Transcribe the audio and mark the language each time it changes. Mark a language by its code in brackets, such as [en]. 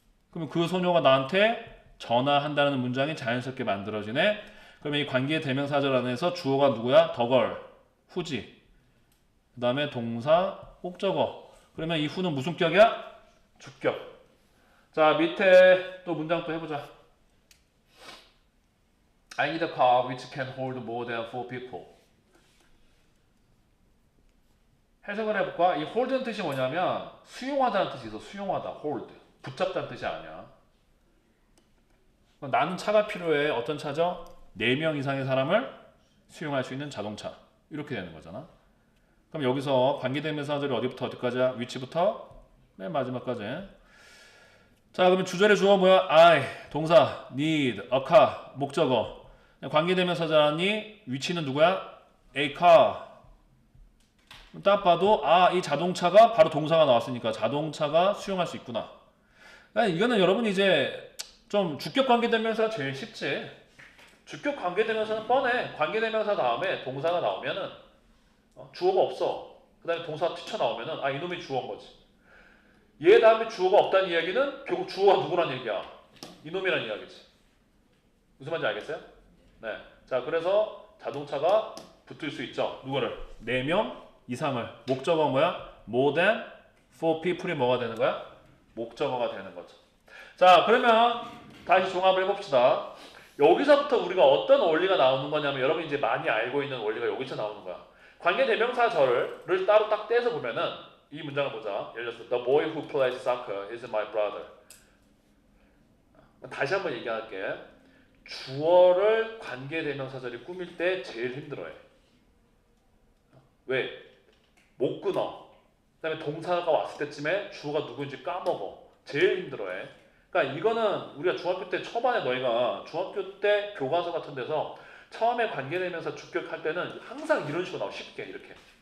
[ko] 그러면 그 소녀가 나한테 전화한다는 문장이 자연스럽게 만들어지네. 그러면 이 관계대명사절 안에서 주어가 누구야? 더걸, 후지. 그 다음에 동사, 목적어. 그러면 이 후는 무슨 격이야? 주격. 자, 밑에 또 문장 또 해보자. [en] I need a car which can hold more than 4 people. [ko] 해석을 해볼까? 이 hold는 뜻이 뭐냐면 수용하다는 뜻이 있어. 수용하다, hold. 붙잡다는 뜻이 아니야. 나는 차가 필요해. 어떤 차죠? 4명 이상의 사람을 수용할 수 있는 자동차. 이렇게 되는 거잖아. 그럼 여기서 관계대명사절이 어디부터 어디까지야? 위치부터 맨 마지막까지. 자, 그러면 주절의 주어 뭐야? I, 동사, need, a car, 목적어. 관계대명사절이 위치는 누구야? [en] A car. [ko] 딱 봐도 이 자동차가 바로 동사가 나왔으니까 자동차가 수용할 수 있구나. 이거는 여러분 이제 좀 주격 관계대명사가 제일 쉽지. 주격 관계대명사는 뻔해. 관계대명사 다음에 동사가 나오면은 주어가 없어. 그 다음에 동사가 튀쳐나오면은 이놈이 주어인 거지. 얘 다음에 주어가 없다는 이야기는 결국 주어가 누구란 얘기야? 이놈이란 이야기지. 무슨 말인지 알겠어요? 네. 자, 그래서 자동차가 붙을 수 있죠. 누구를? 4명 이상을. 목적어가 뭐야? [en] more than 4 people [ko] 이 뭐가 되는 거야? 목적어가 되는 거죠. 자, 그러면 다시 종합을 해봅시다. 여기서부터 우리가 어떤 원리가 나오는 거냐면 여러분이 이제 많이 알고 있는 원리가 여기서 나오는 거야. 관계대명사절을 따로 딱 떼서 보면은 이 문장을 보자. 예를 들어서 [en] The boy who plays soccer is my brother. [ko] 다시 한번 얘기할게. 주어를 관계대명사절이 꾸밀 때 제일 힘들어해. 왜? 못 끊어. 그 다음에 동사가 왔을 때쯤에 주어가 누구인지 까먹어. 제일 힘들어해. 그러니까 이거는 우리가 중학교 때 초반에 너희가 중학교 때 교과서 같은 데서 처음에 관계대명사 주격할 때는 항상 이런 식으로 나와. 쉽게 이렇게.